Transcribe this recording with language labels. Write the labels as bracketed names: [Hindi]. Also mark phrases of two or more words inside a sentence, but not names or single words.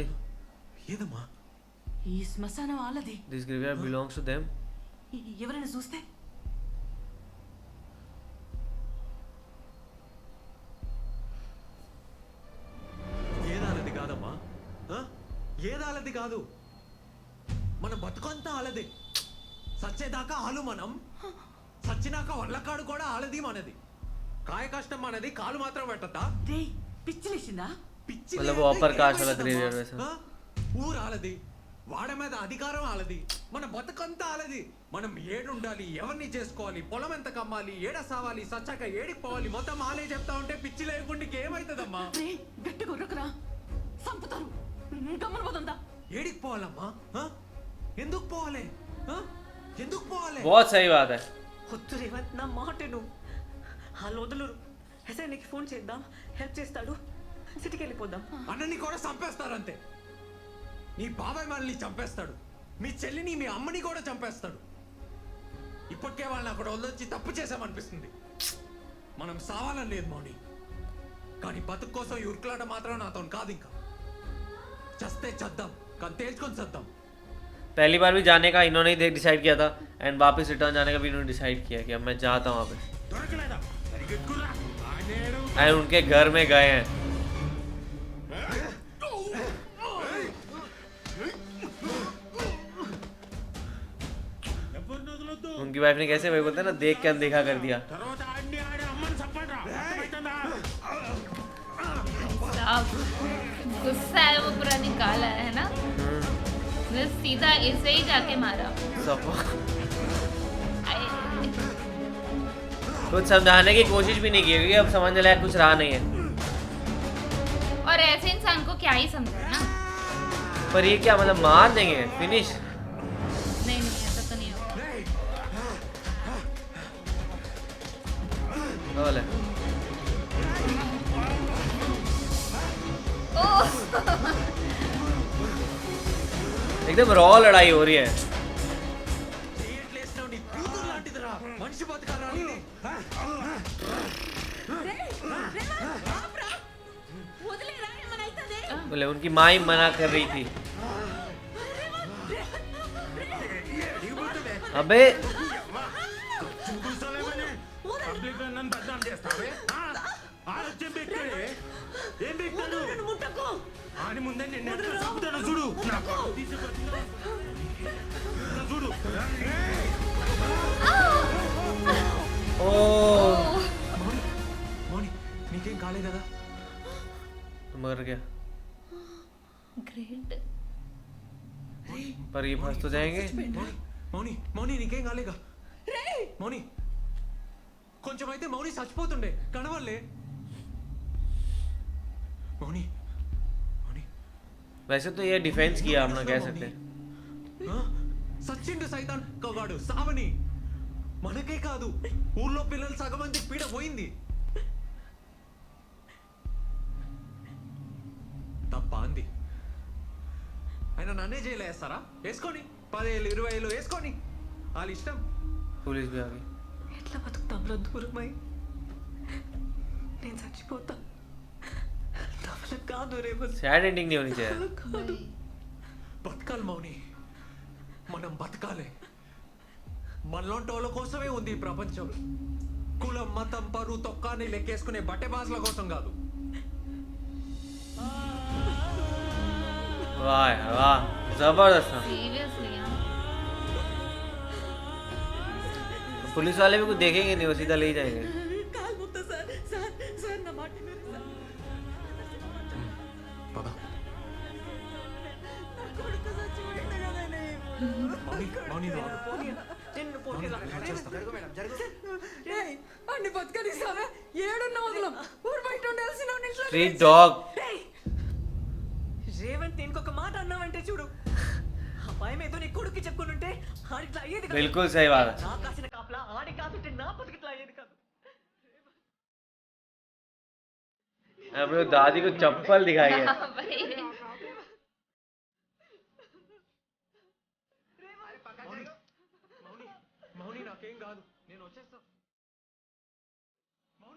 [Telugu] ఏదమ్మా ఈ శ్మశానం వాళ్ళది [English] this graveyard belongs to them [Telugu] ఎవరైనా చూస్తే ఏదాలది కాదమ్మా ఆ? ఏదాలది కాదు మన బతుకంతా ఆలదే సచ్చేదాకా ఆలు మనం సచ్చినాక వల్లకాడు కూడా ఆలది మనది కాయ కష్టం మనది కాలు మాత్రం పెట్టద్దా రే పిచ్చిలేసిందా పిచ్చి [Hindi] मतलब [Telugu] లేదే [Hindi] वो [English] upper caste [Hindi] वाला [Telugu] ఏమన్నదమ్మా? [Hindi] ग्रेवयार्ड वैसा [Telugu] ఆ? ఊరు ఆలది వాడ మీద అధికారం ఆలది మన బతుకంతా ఆలది మనం ఏడుండాలి ఎవరిని చేసుకోవాలి పొలం ఎంత కమ్మాలి ఏడ సావాలి సచ్చాక ఏడికి పోవాలి మొత్తం ఆలే చెప్తా ఉంటే పిచ్చి లేకుండా ఏమైతుందమ్మా రే గట్టిగా ఉర్రకురా సంపుతారు గమ్మన పోతుందా ఏడికి పోవాలమ్మా ఆ? ఎందుకు పోవాలి ఆ? ఎందుకు పోవాలి [Hindi] बहुत सही बात है [Telugu] వద్దు రేవంత్ నా మాటను వాళ్ళు వదలరు ఎస్ఐకి ఫోన్ చేద్దాం హెల్ప్ చేస్తాడు సిటీకి వెళ్ళిపోదాం అన్నని కూడా చంపేస్తారంతే. నీ బాబాయ్ మనల్ని చంపేస్తాడు, మీ చెల్లిని మీ అమ్మని కూడా చంపేస్తాడు. ఇప్పటికే వాళ్ళని అక్కడ వదిలొచ్చి తప్పు చేసామనిపిస్తుంది. మనం సావాలని లేదు మౌని, కానీ బతుకు కోసం ఈ ఉరుకులాట మాత్రం నాతో కాదు. ఇంకా చస్తే చద్దాం, కానీ తేల్చుకొని చద్దాం. [Hindi] पहली बार भी जाने का इन्होंने ही डिसाइड किया था एंड वापस रिटर्न जाने का भी इन्होंने डिसाइड किया कि अब मैं जाता हूँ वापस [Telugu] దొరకలేదా సరిగ్గా ఎక్కుర్రా. ఆనేడు [Hindi] एंड उनके घर में गए हैं. [Telugu] ఎవరిని వదలొద్దు. [Hindi] उनकी वाइफ ने कैसे वही बोलते हैं ना, देख के अनदेखा कर दिया. [Telugu] తర్వాత ఆడిని ఆడి అమ్మని చంపండిరా. అర్థమవుతుందా? [Hindi] साहब गुस्सा है वो पूरा निकाला है ना, बस सीधा इसे ही जाके मारा. सब आई- कुछ समझाने की कोशिश भी नहीं की क्योंकि अब समझ में लायक कुछ रहा नहीं है. और ऐसे इंसान को क्या ही समझे ना. पर ये क्या मतलब मार देंगे फिनिश? नहीं नहीं ऐसा तो नहीं होगा. बोले ओह एकदम रॉ लड़ाई हो रही है. [Telugu] చేయట్లేసినావు, నీ కూతురు లాంటిదిరా. మనిషి బతకారా నీది? [Hindi] बोले उनकी माँ ही मना कर रही थी. अबे [Telugu] కూర్చోలేమని పబ్లిక్ లో నన్ను బద్నాం చేస్తావే? ఆ? ఆలోచన పెట్టాడే. ఏం పెట్టాడు? ఆని ముందే నిన్ను ఎట్లా చంపుతాడో చూడు. నా కొడుకు తీసుకొచ్చినా. చూడు. [Hindi] ओ [Telugu] మౌని, మౌని, నీకేం కాలే కదా? [Hindi] मर गया. ग्रेट. पर ये फंस तो जाएंगे. [Telugu] మౌని, మౌని, మౌని నీకేం కాలేగా? మౌని, కొంచెం అయితే మౌని చచ్చిపోతుండే కనవల్లే. మౌని, మౌని, [Hindi] वैसे तो ये डिफेंस किया हम ना कह सकते हैं. [Telugu] ఆ? సచ్చిండు సైతాన్ కగాడు సావని. మనకే కాదు, ఊళ్ళో పిల్లలు సగం మంది పీడ పోయింది. తప్ప అంది. ఆయన నన్నే జైలు వేస్తారా? వేసుకొని 10,000 20,000 వేసుకొని వాళ్ళ ఇష్టం. [Hindi] पुलिस भी आ गई. [Telugu] ఎట్లా బతుకుతాంలో దూరమై నేను చచ్చిపోతా నా వల్ల కాదు రేవంత్ [English] sad ending [Hindi] नहीं होनी चाहिए. [Telugu] కాదు బతకాలి మౌని, మనం బతకాలి. మనలాంటి వాళ్ళ కోసమే ఉంది ఈ ప్రపంచం. కులం మతం పరువు తొక్కాన్ని లెక్కేసుకునే బట్టె బాసుల కోసం కాదు. [Hindi] वाह यार, वाह जबरदस्त था. सीरियसली पुलिस वाले भी कुछ देखेंगे नहीं, वो सीधा ले ही जाएंगे. [Telugu] కాలు ముక్త సార్ సార్ సార్ నా మాట వినండి సార్. పద. నా కొడుకు చచ్చిపోయింది కదనే. మౌని, మౌని నువ్వు ఆగు. పోనీయనా? నిన్ను పోనీలా? ఏయ్, అన్ని బతకనిస్తావా? ఏడున్న వదలం. ఊరు బయట ఉండాల్సిన వాడిని ఇంట్లో [English] Street dog. [Telugu] ఏయ్! రేవంత్ ఇంకొక మాట అన్నావంటే చూడు, ఆ భయం ఏదో నీ కొడుకు చెప్పుకుంటుంటే ఆడిట్లా అయ్యేది కాదు. [Hindi] बिल्कुल सही बात है. [Telugu] నా కాసిన కాపలా ఆడి కాసుంటే నా బతుకిట్లా అయ్యేది కాదు. [Hindi] अपने दादी को चप्पल दिखाई है. भाई [Telugu] మౌని, మౌని నాకేం కాదు, నేను వచ్చేస్తా. మౌని,